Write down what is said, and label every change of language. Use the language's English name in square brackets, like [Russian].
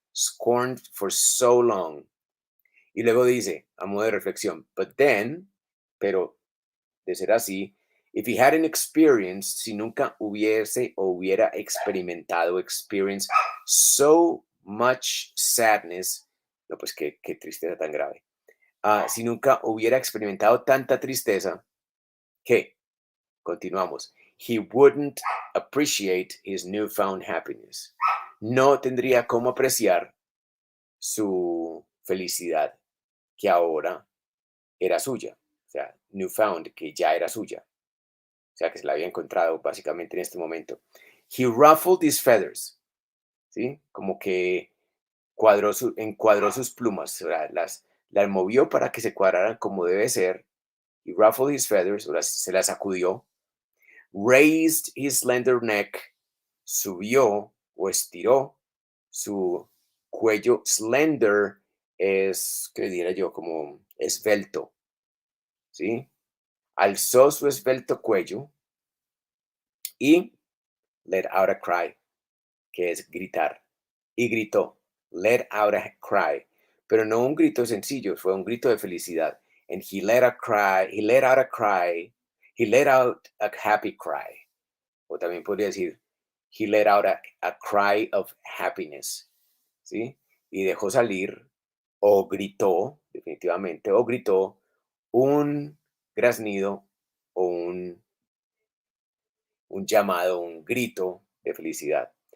[English] Scorned for so long. [Spanish] Y luego dice, a modo de reflexión, [English] but then, [Spanish] pero de ser así, [English] if he hadn't experienced, [Spanish] si nunca hubiese o hubiera experimentado, [English] experience so much sadness, [Spanish] no, pues qué tristeza tan grave. Si nunca hubiera experimentado tanta tristeza, ¿qué? Continuamos. [English] He wouldn't appreciate his newfound happiness. [Spanish] No tendría cómo apreciar su felicidad, que ahora era suya. O sea, newfound, que ya era suya. O sea, que se la había encontrado básicamente en este momento. [English] He ruffled his feathers, ¿sí? [Spanish] Como que encuadró sus plumas, o sea, las movió para que se cuadraran como debe ser. [English] He ruffled his feathers, [Spanish] o se las sacudió. [English] Raised his slender neck, [Spanish] subió o estiró su cuello. Slender es, ¿qué diría yo? Como esbelto, ¿sí? Alzó su esbelto cuello y [English] let out a cry, [Spanish] que es gritar. Y gritó, [English] let out a cry. [Spanish] Pero no un grito sencillo, fue un grito de felicidad. [English] And he let out a cry, he let out a happy cry. [Spanish] O también podría decir, [English] he let out a cry of happiness. [Spanish] ¿Sí? Y dejó salir o gritó, definitivamente, o gritó un graznido o un llamado, un grito de felicidad.